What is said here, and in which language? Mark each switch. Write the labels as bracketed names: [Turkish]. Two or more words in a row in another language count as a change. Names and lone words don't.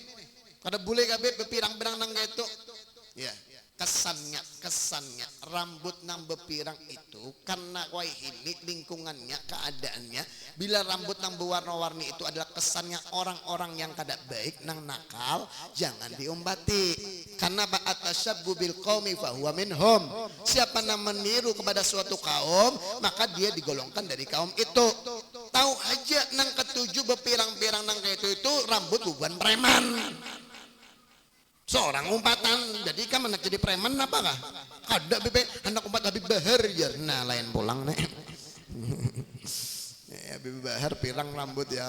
[Banjar] Kada boleh kabeh bepirang-pirang nang gitu. Ya, kesannya rambut nang bepirang itu karena wah ini lingkungannya, keadaannya. Bila rambut nang berwarna-warni itu adalah kesannya orang-orang yang kada baik nang nakal, jangan diombati. [Arabic] Karena من تشبه بقوم فهو منهم. [Banjar] Siapa yang meniru kepada suatu kaum, maka dia digolongkan dari kaum itu. Tahu aja nang ketujuh bepirang-pirang nang kayak itu rambut bukan preman. Seorang umpatan, jadi kan anak jadi preman apa kah? Ada bebe anak umpat Habib Bahar ya. Nah lain pulang nih. Ya Habib Bahar pirang rambut ya.